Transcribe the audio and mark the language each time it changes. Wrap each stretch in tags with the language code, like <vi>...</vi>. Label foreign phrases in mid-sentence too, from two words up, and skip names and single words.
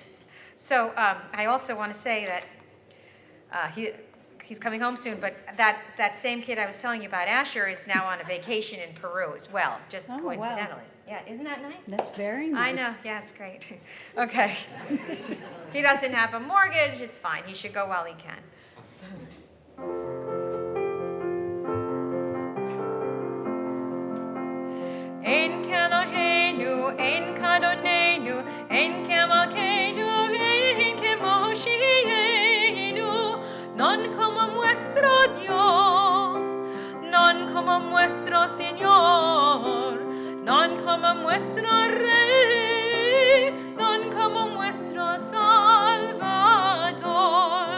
<en>So I also want to say that he's coming home soon, but that same kid I was telling you about, Asher, is now on a vacation in Peru as well, just Oh, coincidentally. wow. Yeah, isn't that nice? That's very nice. I know, yeah, it's great. Okay. He doesn't have a mortgage, it's fine. He should go while he can.</en> <he>אין כאלהינו, אין כאדונינו, אין כמלכנו, אין כמושיענו,</he> <lad>non como nuestro Dios, non como nuestro Señor, non como nuestro Rey, non como nuestro Salvador.</lad>